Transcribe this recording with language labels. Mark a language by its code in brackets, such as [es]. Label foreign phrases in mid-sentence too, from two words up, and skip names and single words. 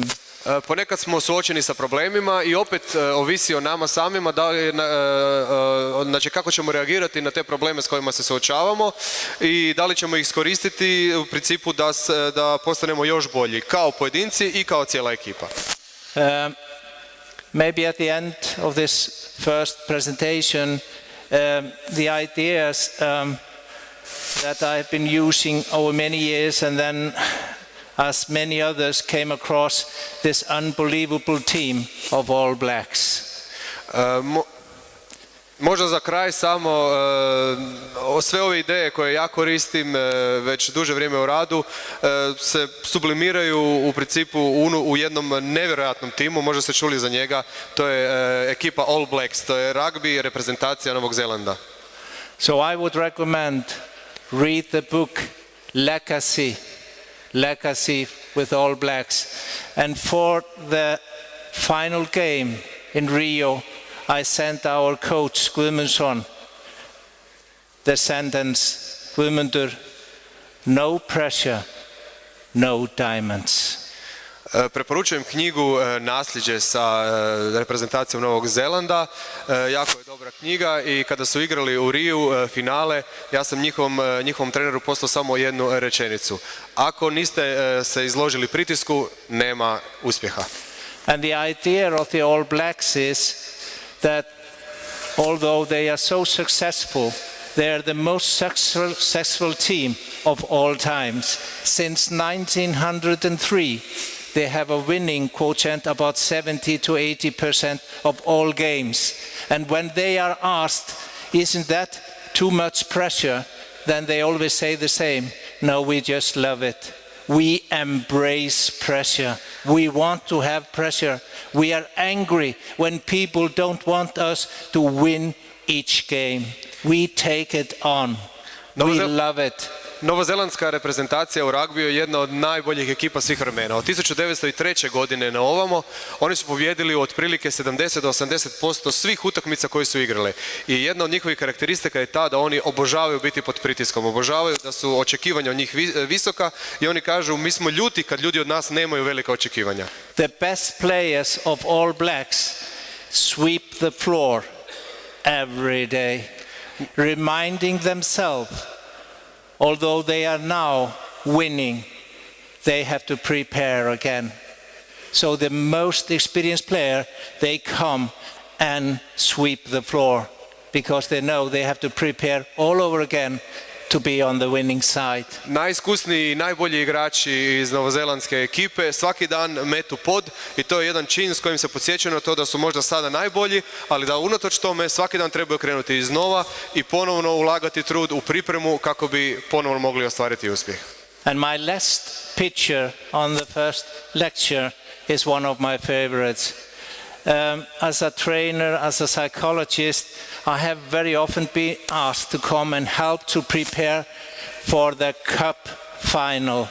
[hr] Ponekad smo suočeni sa problemima i opet ovisi o nama samima znači kako ćemo reagirati na te probleme s kojima se suočavamo i da li ćemo ih iskoristiti u principu da postanemo još bolji kao pojedinci i kao cijela ekipa. [en] Maybe at the end of this first presentation, the ideas that I've been using over many years and then as many others came across this unbelievable team of All Blacks. [hr] Možda za kraj samo sve ove ideje koje ja koristim već duže vrijeme u radu se sublimiraju u principu u jednom nevjerojatnom timu, možda ste čuli za njega, to je ekipa All Blacks, to je ragbi reprezentacija Novog Zelanda. [en] So I would recommend read the book Legacy with All Blacks. And for the final game in Rio, I sent our coach Guðmundsson the sentence, Guðmundur, no pressure, no diamonds. [hr] Preporučujem knjigu Nasljeđe sa reprezentacijom Novog Zelanda. Jako je dobra knjiga i kada su igrali u Riju finale, ja sam njihovom treneru poslao samo jednu rečenicu. Ako niste se izložili pritisku, nema uspjeha. [en] And the idea of the All Blacks is that although they are so successful, they are the most successful team of all times. Since 1903, they have a winning quotient about 70 to 80% of all games. And when they are asked, isn't that too much pressure? Then they always say the same. No, we just love it. We embrace pressure. We want to have pressure. We are angry when people don't want us to win each game. We take it on. We love it. [hr] Novozelandska reprezentacija u ragbiju je jedna od najboljih ekipa svih vremena. Od 1903. godine na ovamo oni su pobijedili u otprilike 70 do 80% svih utakmica koje su igrale. I jedna od njihovih karakteristika je ta da oni obožavaju biti pod pritiskom, obožavaju da su očekivanja od njih visoka i oni kažu mi smo ljuti kad ljudi od nas nemaju velika očekivanja. [en] The best players of All Blacks sweep the floor every day, reminding themselves although they are now winning, they have to prepare again. So the most experienced player, they come and sweep the floor because they know they have to prepare all over again to be on the winning side. [hr] Najiskusniji i najbolji igrači iz novozelandske ekipe svaki dan metu pod i to je jedan čin s kojim se podsjećaju na to da su možda sada najbolji, ali da unatoč tome svaki dan trebaju krenuti iznova i ponovno ulagati trud u pripremu kako bi ponovno mogli ostvariti uspjeh. [en] And my last picture on the first lecture is one of my favorites. As a trainer, as a psychologist, I have very often been asked to come and help to prepare for the cup final.